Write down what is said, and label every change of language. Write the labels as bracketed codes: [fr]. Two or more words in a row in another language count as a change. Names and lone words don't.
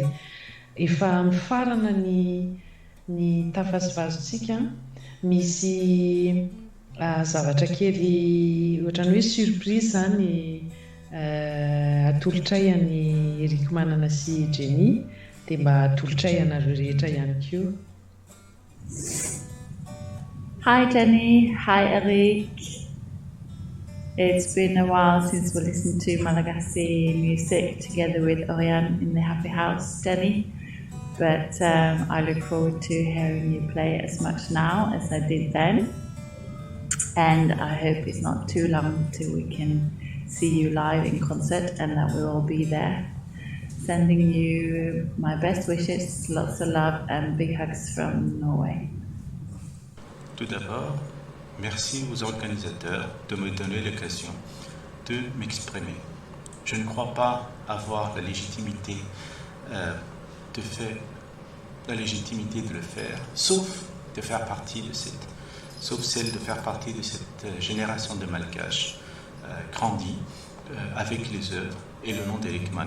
[mg] Efa mifarana ny tafazovazontsika misy zavatra kely ohatran'ny hoe surprise zany atolotray an'i Eric Manana sy Jenny dia mba atolotray anareo rehetra ihany koa. [en] Hi Jenny, hi Eric. It's been a while since we listened to Malagasy music together with Oriane in the Happy House, Jenny. But I look forward to hearing you play as much now as I did then. And I hope it's not too long till we can see you live in concert and that we'll all be there. Sending you my best wishes, lots of love and big hugs from Norway. [fr] Tout d'abord, merci aux organisateurs de me donner l'occasion de m'exprimer. Je ne crois pas avoir la légitimité de le faire, sauf celle de faire partie de cette génération de Malgaches grandis avec les œuvres et le nom d'Eric Mannen.